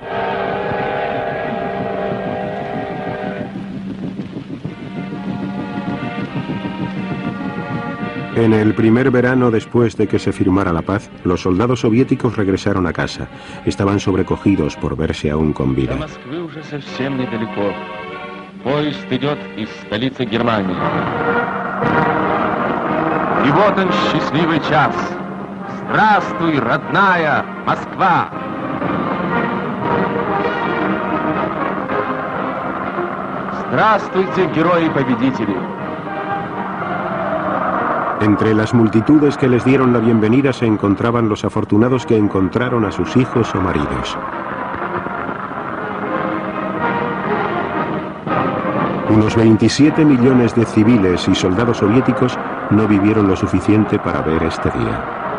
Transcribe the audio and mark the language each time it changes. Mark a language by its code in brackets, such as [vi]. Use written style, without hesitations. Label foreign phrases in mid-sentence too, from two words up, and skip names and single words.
[es] En el primer verano después de que se firmara la paz, los soldados soviéticos regresaron a casa. Estaban sobrecogidos por verse aún con vida. [ru] Здравствуй, родная Москва! Здравствуйте, герои-победители! [es] Entre las multitudes que les dieron la bienvenida se encontraban los afortunados que encontraron a sus hijos o maridos. Unos 27 millones de civiles y soldados soviéticos no vivieron lo suficiente para ver este día.